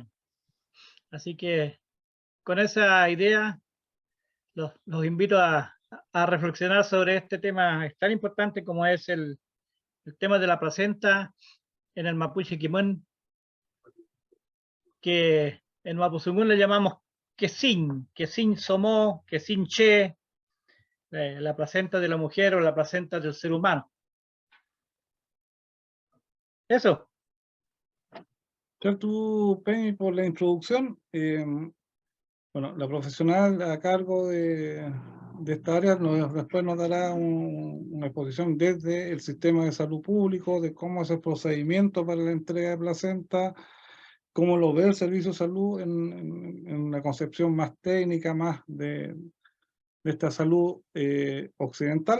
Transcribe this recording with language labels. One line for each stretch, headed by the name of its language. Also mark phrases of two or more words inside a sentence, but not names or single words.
Spanish: Así que con esa idea los invito a reflexionar sobre este tema tan importante como es el tema de la placenta en el
Mapuche: mapuche Quimón,
Spanish: que en Mapuzungún le llamamos
Mapuche: quesín somó, quesín che,
Spanish: la placenta de la mujer o la placenta del ser humano. Eso. Gracias tú, Penny, por la introducción. Bueno, la profesional a cargo de esta área después nos dará una exposición desde el sistema de salud público, de cómo es el procedimiento para la entrega de placenta, cómo lo ve el servicio de salud en una concepción más técnica, más de esta salud occidental.